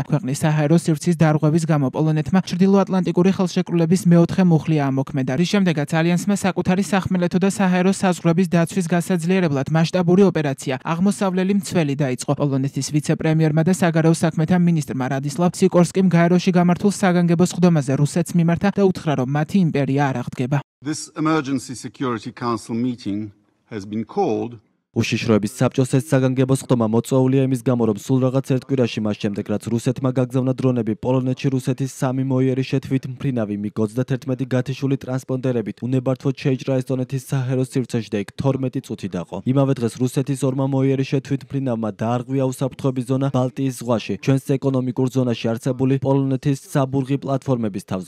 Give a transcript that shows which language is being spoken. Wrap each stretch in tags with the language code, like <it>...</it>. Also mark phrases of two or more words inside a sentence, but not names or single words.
<ka>ქვეყნის საჰაერო სივრცის დარღვევის გამო პოლონეთმა ჩრდილოატლანტიკური ხელშეკრულების მეოთხე მუხლი ამოქმედა, რის შემდეგაც ალიანსმა საკუთარი სახმელეთო და საჰაერო საზღვრების დაცვის გასაძლიერებლად მასშტაბური ოპერაცია აღმოსავლელი მცველი დაიწყო. პოლონეთის ვიცე-პრემიერმა და საგარეო საქმეთა მინისტრმა რადისლავ სიკორსკიმ გაეროში გამართულ საგანგებო სხდომაზე რუსეთს მიმართა და უთხრა, რომ მათი იმპერია არ აღდგება.</ka> <en>This emergency security council meeting has been called</en> <ka>უშიშროების საბჭოს ეს საგანგებო ხდომა მოწვეულია იმის გამო, რომ სულ რაღაც ერთ კვირაში მას შემდეგ, რაც რუსეთმა გაგზავნა დრონები პოლონეთში რუსეთის 3 მოიერიშე თვითმფრინავი MiG-31 გათიშული ტრანსპონდერებით უნებართვოდ შეიჭრა ესტონეთის საჰაერო სივრცეში და იქ 12 წუთი დაყო. იმავე დღეს რუსეთის 2 მოიერიშე თვითმფრინავმა დაარღვია უსაფრთხოების ზონა ბალტიის ზღვაში, ჩვენს ეკონომიკურ ზონაში არსებული პოლონეთის საბურღი პლატფორმების თავზე.</ka>